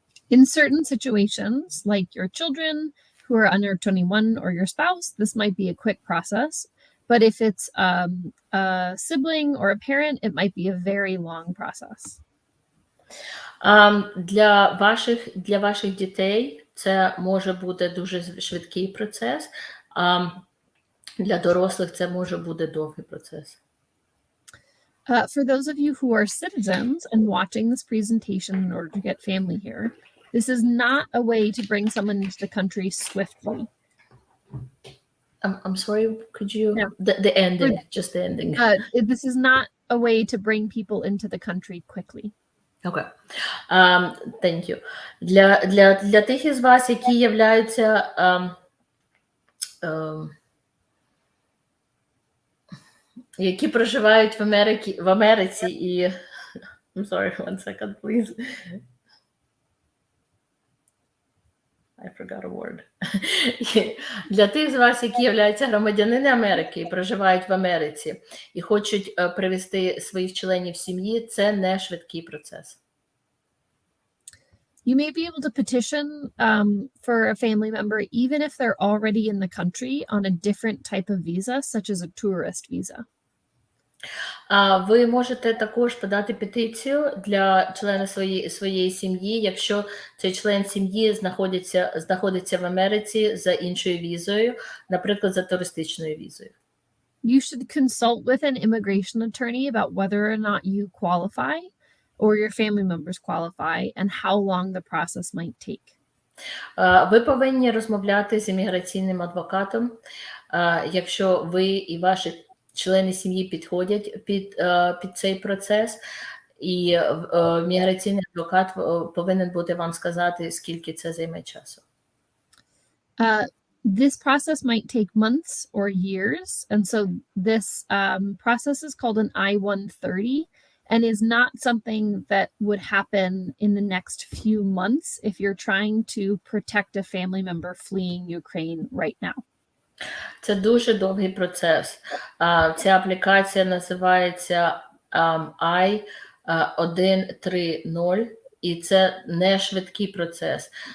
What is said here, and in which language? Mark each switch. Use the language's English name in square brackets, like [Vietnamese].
[English] In certain situations, like your children who are under 21 or your spouse, this might be a quick process. But if it's a sibling or a parent, it might be a very long process. [Ukrainian] Для ваших дітей це може бути дуже швидкий процес, а для дорослих це може бути довгий процес. [English] For those of you who are citizens and watching this presentation in order to get family here, this is not a way to bring someone into the country swiftly. I'm sorry, could you... Yeah. The ending, just the ending. This is not a way to bring people into the country quickly. Okay. Thank you. [Ukrainian] Для тих із вас, які являються які проживають в Америці і... [English] I'm sorry, one second, please. I forgot a word. [Ukrainian] Для тих з вас, які являються громадянини Америки і проживають в Америці і хочуть привести своїх членів сім'ї, це не швидкий процес. [English] You may be able to petition for a family member even if they're already in the country on a different type of visa, such as a tourist visa. [Ukrainian] Ви можете також подати петицію для члена своєї сім'ї, якщо цей член сім'ї знаходиться в Америці за іншою візою, наприклад, за туристичною візою. [English] You should consult with an immigration attorney about whether or not you qualify or your family members qualify and how long the process might take. [Ukrainian] Ви повинні розмовляти з імміграційним адвокатом, якщо ви і ваші члени сім'ї підходять під цей процес, і міграційний адвокат повинен буде вам сказати, скільки це займе часу. [English] This process might take months or years, and so this process is called an I-130 and is not something that would happen in the next few months if you're trying to protect a family member fleeing Ukraine right now. [Ukrainian] Це дуже довгий процес. Ця аплікація називається I-130, і це не швидкий процес.